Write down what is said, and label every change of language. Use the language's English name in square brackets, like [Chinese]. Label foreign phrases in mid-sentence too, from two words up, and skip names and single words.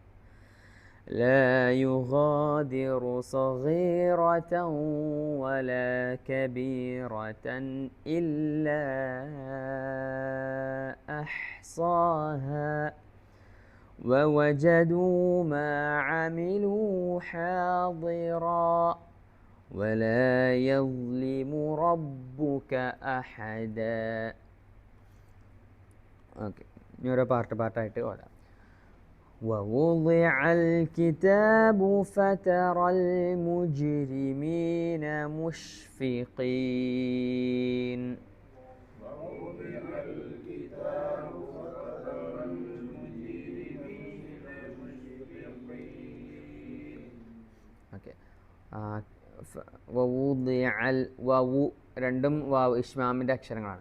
[Arabic] ولا كبيرة إلا أحصاها ووجدوا ما عملوا حاضرا ولا يظلم ربك أحدا. [Malayalam] ഓക്കെ, ഇനി ഓരോ പാർട്ടായിട്ട് ഓടാം. [Arabic] ووضع الكتاب فترى المجرمين مشفقين ഓക്കെ. [Malayalam] വവുദിഅൽ വവു രണ്ടും വാവ് ഇഷ്മാമിൻ്റെ അക്ഷരങ്ങളാണ്.